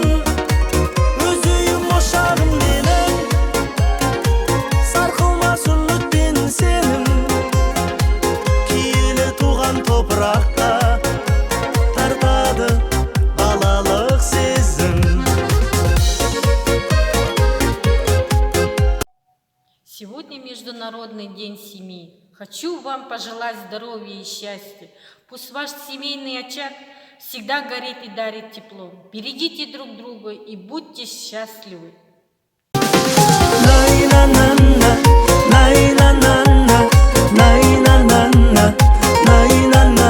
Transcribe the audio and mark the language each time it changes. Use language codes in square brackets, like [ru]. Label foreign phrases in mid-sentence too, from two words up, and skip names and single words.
[kk] Өз үйім ошағым менің, сарқылмас үмітпен сенің. Киелі туған топыраққа тартады балалық сезім. [ru] Сегодня Международный день семьи. Хочу вам пожелать здоровья и счастья. Пусть ваш семейный очаг всегда горит и дарит тепло. Берегите друг друга и будьте счастливы. Nay na na na, nay na na na, nay na na.